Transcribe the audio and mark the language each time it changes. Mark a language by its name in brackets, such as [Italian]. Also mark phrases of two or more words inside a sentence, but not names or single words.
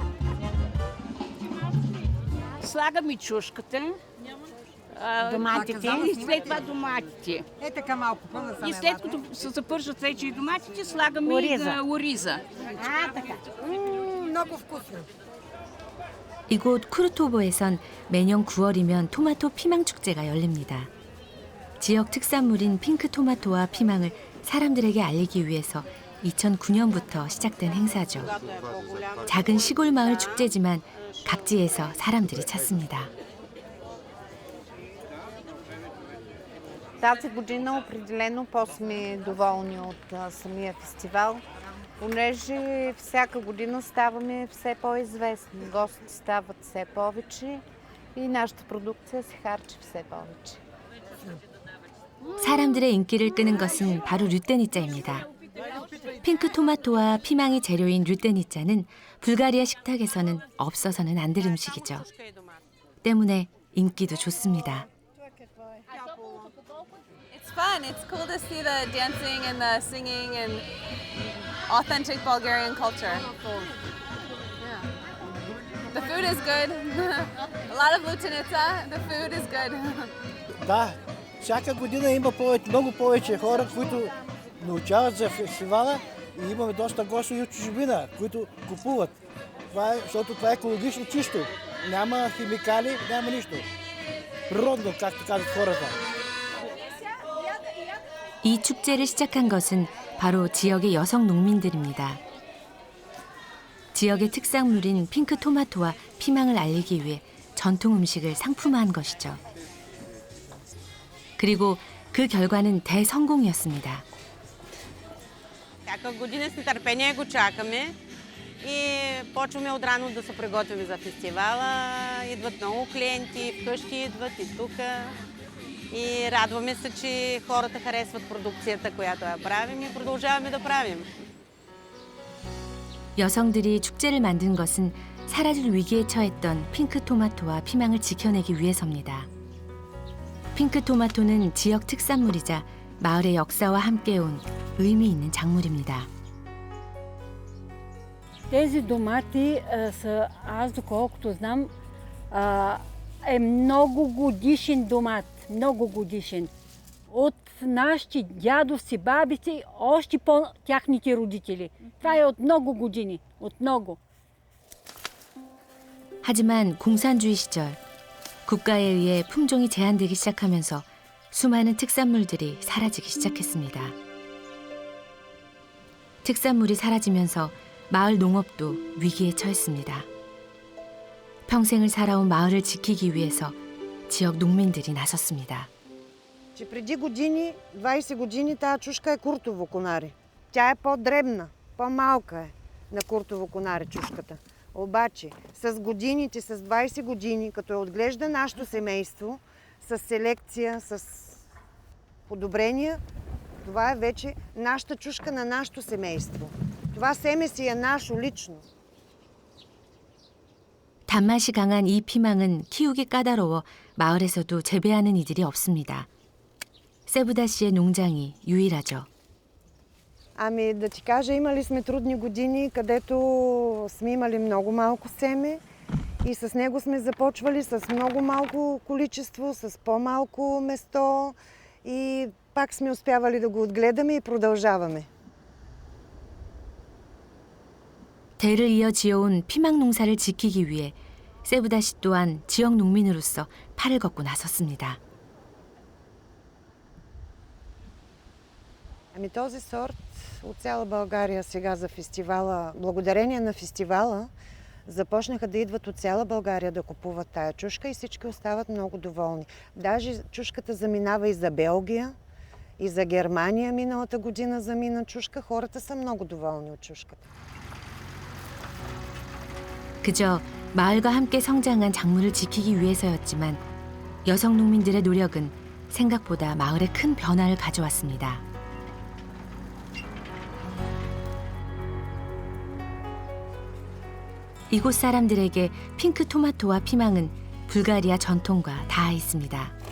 [Bulgarian] Доматите, и след това доматите. Така малко по-насаме. И след като се запържат вече и доматите, слагаме ориза. така. Много вкусно. [Korean] 이곳 쿠르토보에선 매년 9월이면 토마토 피망 축제가 열립니다. 지역 특산물인 핑크 토마토와 피망을 사람들에게 알리기 위해서 2009년부터 시작된 행사죠. 작은 시골 마을 축제지만 각지에서 사람들이 찾습니다. [Bulgarian] Тази година определено по-сме доволни от самия фестивал, понеже всяка година ставаме все по-известни. Гостите стават все повече и нашата продукция се харчи все повече. [Korean] 사람들의 인기를 끄는 것은 바로 류떼니짜입니다. 핑크 토마토와 피망이 재료인 류떼니짜는 불가리아 식탁에서는 없어서는 안 될 음식이죠. 때문에 인기도 좋습니다. [English] It's fun. It's cool to see the dancing and the singing and authentic Bulgarian culture. Yeah. The food is good. A lot of lutenica. The food is good. [Bulgarian] Да, всяка година има много повече хора, които научават за фестивала и имаме доста гости от чужбина, които купуват. Защото това е екологично чисто. Няма химикали, няма нищо. Природно, както казват хората. [Korean] 이 축제를 시작한 것은 바로 지역의 여성 농민들입니다. 지역의 특산물인 핑크 토마토와 피망을 알리기 위해 전통 음식을 상품화한 것이죠. 그리고 그 결과는 대성공이었습니다. [Bulgarian] Всяка година с нетърпение го чакаме и почваме отрано да се приготвим за фестивала. Идват много клиенти, вкъщи идват и тук. И радваме се, че хората харесват продукцията, която я правим и продължаваме да правим. [Korean] 여성들이 축제를 만든 것은 사라질 위기에 처했던 핑크 토마토와 피망을 지켜내기 위해서입니다. 핑크 토마토는 지역 특산물이자 마을의 역사와 함께 온 의미 있는 작물입니다. [Bulgarian] Тези домати са, аз доколкото знам, е много годишен домат, много годишен. От нашите дядовци, бабици, още по-тяхните родители. Това е от много години, от много. [Korean] 하지만 공산주의 시절 국가에 의해 품종이 제한되기 시작하면서 수많은 특산물들이 사라지기 시작했습니다. 특산물이 사라지면서 마을 농업도 위기에 처했습니다. 평생을 살아온 마을을 지키기 위해서 지역 농민들이 나섰습니다. [Bulgarian] Че преди години, 20 години, тази чушка е куртово конаре. Тя е по-дребна, по-малка е на куртово конаре чушката. Обаче с годините, с 20 години, като е отглежда нашето семейство, с селекция, с подобрения, това е вече нашата чушка на нашето семейство. Това семе си е наше лично. [Korean] 단맛이 강한 이 피망은 키우기 까다로워 마을에서도 재배하는 이들이 없습니다. 세부다 씨의 농장이 유일하죠. [Bulgarian] Ами да ти кажа, имали сме трудни години, където сме имали много малко семе и с него сме започвали с много малко количество, с по-малко место и пак сме успявали да го отгледаме и продължаваме. [Korean] 대를 이어 지어온 피망 농사를 지키기 위해 세부다 씨 또한 지역 농민으로서 팔을 걷고 나섰습니다. [Bulgarian] Ами този сорт от цяла България сега за фестивала, благодарение на фестивала, започнаха да идват от цяла България да купуват тая чушка и всички остават много доволни. Даже чушката заминава и за Белгия, и за Германия миналата година замина чушка. Хората са много доволни от чушката. [Korean] 그저 마을과 함께 성장한 작물을 지키기 위해서였지만 여성 농민들의 노력은 생각보다 마을에 큰 변화를 가져왔습니다. 이곳 사람들에게 핑크 토마토와 피망은 불가리아 전통과 닿아 있습니다.